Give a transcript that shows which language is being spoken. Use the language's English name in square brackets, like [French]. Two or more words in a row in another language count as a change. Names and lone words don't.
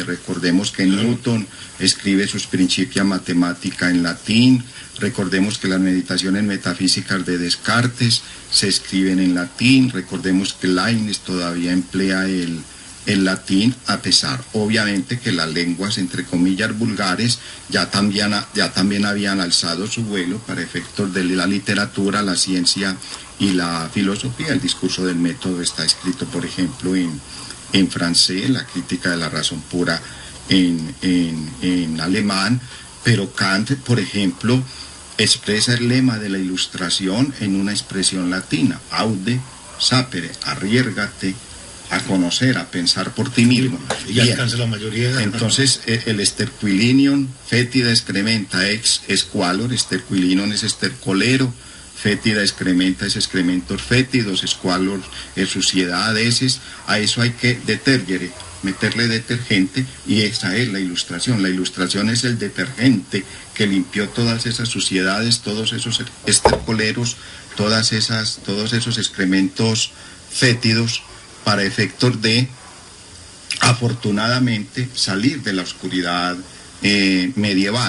[Spanish] Recordemos que Newton escribe sus Principia Mathematica en latín, recordemos que las meditaciones metafísicas de Descartes se escriben en latín, recordemos que Leibniz todavía emplea el latín, a pesar obviamente que las lenguas entre comillas vulgares ya también habían alzado su vuelo para efectos de la literatura, la ciencia y la filosofía. El discurso del método está escrito, por ejemplo, en francés, la crítica de la razón pura en alemán, pero Kant, por ejemplo, expresa el lema de la Ilustración en una expresión latina: [Latin] aude sapere, [Spanish] arriérgate a conocer, a pensar por ti mismo. Y alcanza la mayoría de... Entonces, el [Latin] esterquilinion, fétida excrementa ex squalor, [Spanish] esterquilinion es estercolero, [Latin] fétida excrementa [Spanish] es excrementos fétidos, squalor es suciedad, heces. A eso hay que detergere, meterle detergente, y esa es la Ilustración. La Ilustración es el detergente que limpió todas esas suciedades, todos esos estercoleros, todos esos excrementos fétidos, para efectos de, afortunadamente, salir de la oscuridad medieval.